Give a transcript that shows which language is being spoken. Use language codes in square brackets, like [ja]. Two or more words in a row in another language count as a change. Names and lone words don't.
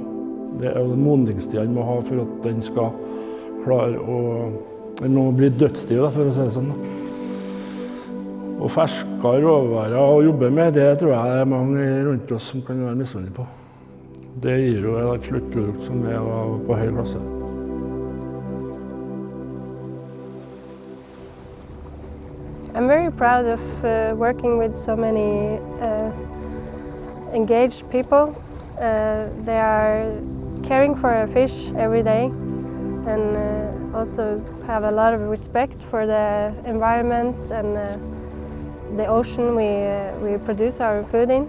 [no] Det er modningstiden må ha for at den skal klare å bli dødsstiv, for å si det sånn. Og ferske råvarer å jobbe med, det tror jeg det er mange rundt oss som kan være misunnelige på. Det gir jo et sluttprodukt som er på høy klasse. [en] I'm very proud of working with so many engaged people. They are caring for a fish every day and also have a lot of respect for the environment and the ocean we produce our food in.